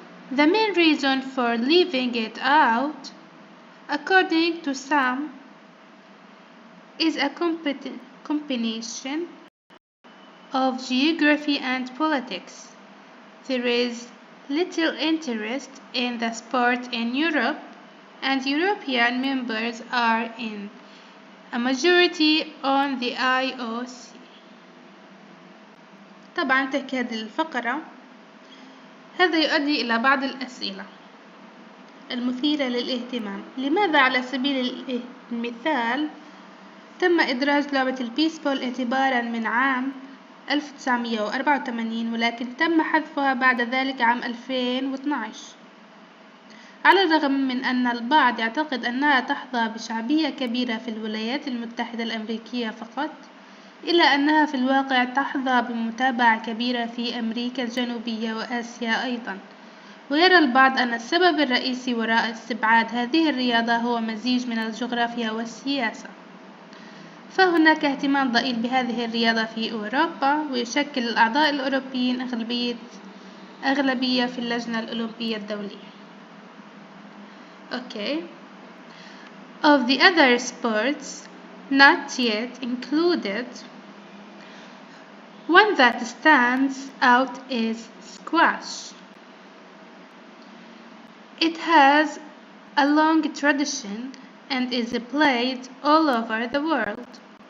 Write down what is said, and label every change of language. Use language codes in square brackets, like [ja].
[en] The main reason for leaving it out, according to some, is a combination of geography and politics. There is little interest in the sport in Europe, and European members are in a majority on the IOC. [ar] طبعا تحكي هذه الفقرة. هذا يؤدي إلى بعض الأسئلة المثيرة للاهتمام. لماذا على سبيل المثال تم إدراج لعبة البيسبول اعتباراً من عام 1984 ولكن تم حذفها بعد ذلك عام 2012. على الرغم من أن البعض يعتقد أنها تحظى بشعبية كبيرة في الولايات المتحدة الأمريكية فقط، إلا أنها في الواقع تحظى بمتابعة كبيرة في أمريكا الجنوبية وآسيا أيضاً. ويرى البعض أن السبب الرئيسي وراء استبعاد هذه الرياضة هو مزيج من الجغرافيا والسياسة. فهناك اهتمام ضئيل بهذه الرياضة في أوروبا، ويشكل الأعضاء الأوروبيين أغلبية في اللجنة الأولمبية الدولية. [en] Of the other sports not yet included, one that stands out is squash. It has a long tradition and is played all over the world.